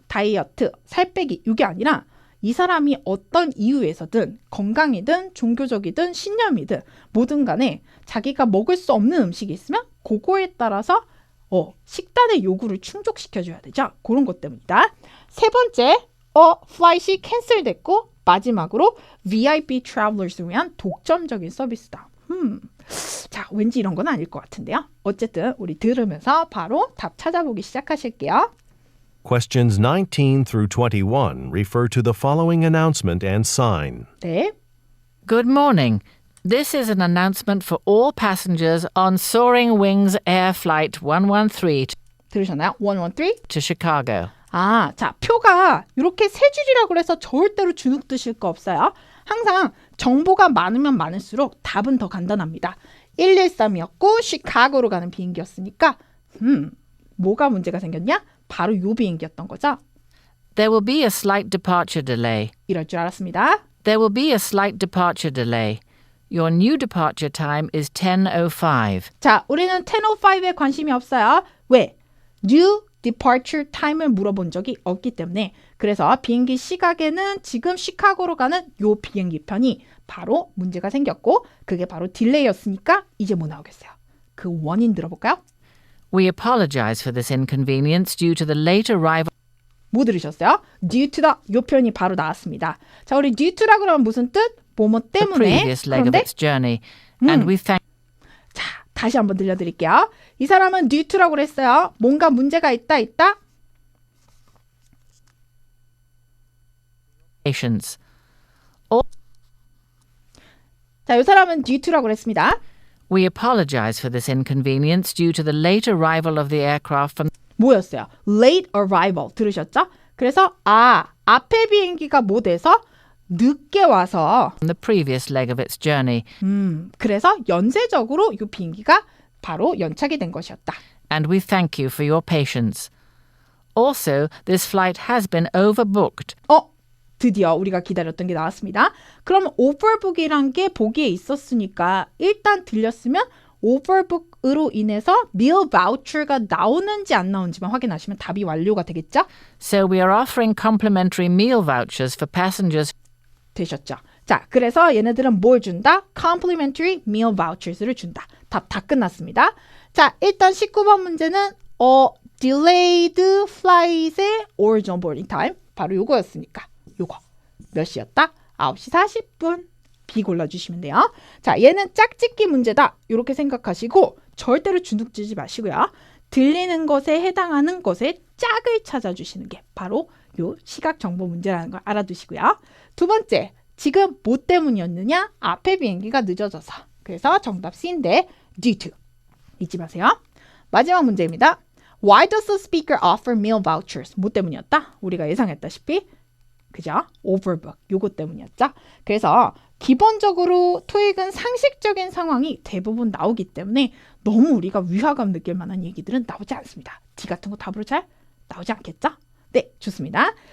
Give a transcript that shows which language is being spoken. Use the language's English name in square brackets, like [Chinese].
[Korean] 다이어트, 살 빼기 이게 아니라 이 사람이 어떤 이유에서든 건강이든 종교적이든 신념이든 뭐든 간에 자기가 먹을 수 없는 음식이 있으면 그거에 따라서 식단의 요구를 충족시켜줘야 되죠. 그런 것 때문이다. 세 번째, 플라이트이 캔슬됐고 마지막으로 VIP 트래블러스를 위한 독점적인 서비스다. 자, 왠지 이런 건 아닐 것 같은데요. 어쨌든 우리 들으면서 바로 답 찾아보기 시작하실게요. [English] Questions 19 through 21 refer to the following announcement and sign. [Korean] 네. [English] Good morning. This is an announcement for all passengers on Soaring Wings Air Flight 113 [Korean] 들으셨나요? 113? [English] to Chicago. [Korean] 아, 자, 표가 이렇게 세 줄이라고 해서 절대로 주눅 드실 거 없어요. 항상 정보가 많으면 많을수록 답은 더 간단합니다. 113이었고 시카고로 가는 비행기였으니까 뭐가 문제가 생겼냐? 바로 요 비행기였던 거죠. [English] There will be a slight departure delay. [Korean] 이럴 줄 알았습니다. [English] There will be a slight departure delay. Your new departure time is 10:05. [Korean] 자, 우리는 10:05에 관심이 없어요. 왜? [English] New departure time [Korean] 을 물어본 적이 없기 때문에 그래서 비행기 시각에는 지금 시카고로 가는 요 비행기 편이 바로 문제가 생겼고 그게 바로 딜레이였으니까 이제 뭐 나오겠어요? 그 원인 들어볼까요? [English] We apologize for this inconvenience due to the late arrival. [Korean] 뭐 들으셨어요? [English] due to the [Korean] 요 표현이 바로 나왔습니다. 자, 우리 due to라 그러면 무슨 뜻? 뭐뭐 [English] The [Korean] 때문에. [English] previous leg of [Korean] 그런데 [English] its journey, and we thank. [Korean] 자, 다시 한번 들려드릴게요. 이 사람은 due to라고 그랬어요. 뭔가 문제가 있다. [English] Patience. [Korean] 자, 이 사람은 due to라고 그랬습니다. [English] We apologize for this inconvenience due to the late arrival of the aircraft from [Korean] 뭐였어요? late arrival 들으셨죠? 그래서 앞에 비행기가 뭐 돼서 늦게 와서 [English] the previous leg of its journey, [Korean] 그래서 연쇄적으로 이 비행기가 바로 연착이 된 것이었다. [English] and we thank you for your patience. Also, this flight has been overbooked. [Korean] 드디어 우리가 기다렸던 게 나왔습니다. 그럼 overbook이란 게 보기에 있었으니까 일단 들렸으면 overbook으로 인해서 meal voucher가 나오는지 안 나오는지만 확인하시면 답이 완료가 되겠죠? [English] So we are offering complimentary meal vouchers for passengers. [Korean] 되셨죠? 자, 그래서 얘네들은 뭘 준다? [English] complimentary meal vouchers를 [Korean] 준다. 답 다 끝났습니다. 자, 일단 19번 문제는 delayed flight의 [English] original boarding time [Korean] 바로 요거였으니까 요거 몇 시였다? 9시 40분 B 골라주시면 돼요. 자, 얘는 짝짓기 문제다 이렇게 생각하시고 절대로 주눅지지 마시고요. 들리는 것에 해당하는 것의 짝을 찾아주시는 게 바로 요 시각 정보 문제라는 걸 알아두시고요. 두 번째, 지금 뭐 때문이었느냐? 앞에 비행기가 늦어져서. 그래서 정답 C인데 due to 잊지 마세요. 마지막 문제입니다. [English] Why does the speaker offer meal vouchers? [Korean] 뭐 때문이었다? 우리가 예상했다시피 그죠? overbook 요거 때문이었죠. 그래서 기본적으로 토익은 상식적인 상황이 대부분 나오기 때문에 너무 우리가 위화감 느낄 만한 얘기들은 나오지 않습니다. D 같은 거 답으로 잘 나오지 않겠죠? 네, 좋습니다.